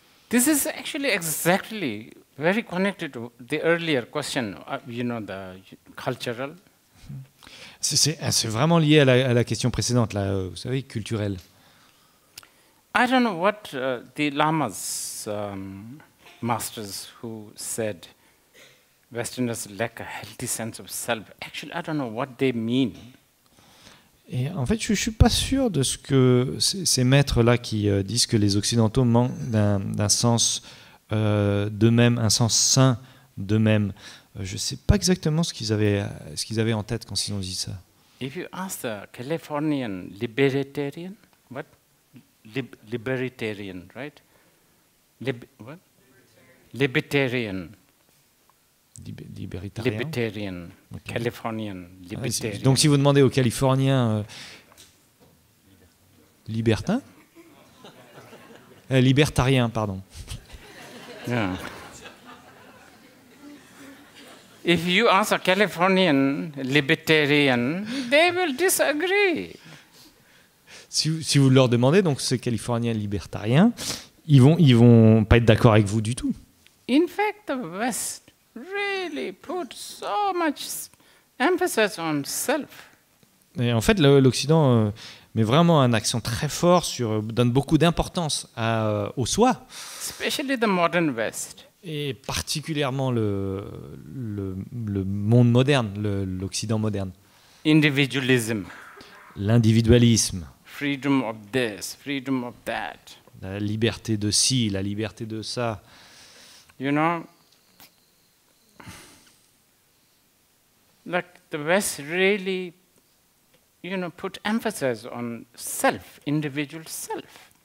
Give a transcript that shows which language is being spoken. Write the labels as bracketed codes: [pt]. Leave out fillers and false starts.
[en] This is actually exactly very connected to the earlier question, the cultural. [fr] C'est vraiment lié à la question précédente, là, vous savez, culturelle. [en] I don't know what the Lamas, masters who said Westerners lack a healthy sense of self. Actually, I don't know what they mean. [fr] Et en fait, je ne suis pas sûr de ce que ces maîtres-là qui disent que les Occidentaux manquent d'un sens d'eux-mêmes, un sens sain d'eux-mêmes. Je ne sais pas exactement ce qu'ils avaient en tête quand ils ont dit ça. [en] If you ask the Californian libertarian, what? Libertarian, right? What? Libertarian. Libertarian. Okay. Californian. Libertarian. [fr] Donc si vous demandez aux Californiens libertins, libertariens, pardon. [en] Yeah. If you ask a Californian libertarian, they will disagree. [fr] Si vous leur demandez, donc ces Californiens libertariens, ils vont pas être d'accord avec vous du tout. [en] In fact, the West really put so much emphasis on self. [fr] Et en fait, l'Occident met vraiment un accent très fort donne beaucoup d'importance au soi. [en] Especially the modern West. [fr] Et particulièrement le monde moderne, l'Occident moderne. [en] Individualism. [fr] L'individualisme. [en] Freedom of this, freedom of that. [fr] La liberté de ci, la liberté de ça. [en] You know, like the West really, put emphasis on self, individual self.